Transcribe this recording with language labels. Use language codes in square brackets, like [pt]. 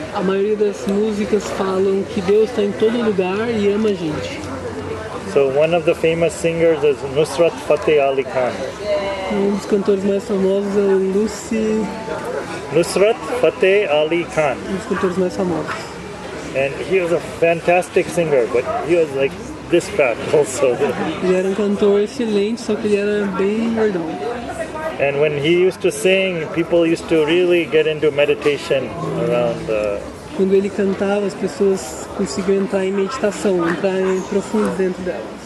[pt] A maioria das músicas falam que Deus está em todo lugar e ama a gente. [en] So one of the famous singers is Nusrat Fateh Ali Khan. [pt] Dos cantores mais famosos é o Nusrat Fateh Ali Khan. Dos cantores mais famosos. [en] And he was a fantastic singer, but he was like this fat also. [pt] Ele era cantor excelente, só que ele era bem gordão. [en] And when he used to sing, people used to really get into meditation around [pt] Quando ele cantava, as pessoas conseguiam entrar em meditação, entrar em profundo dentro dela.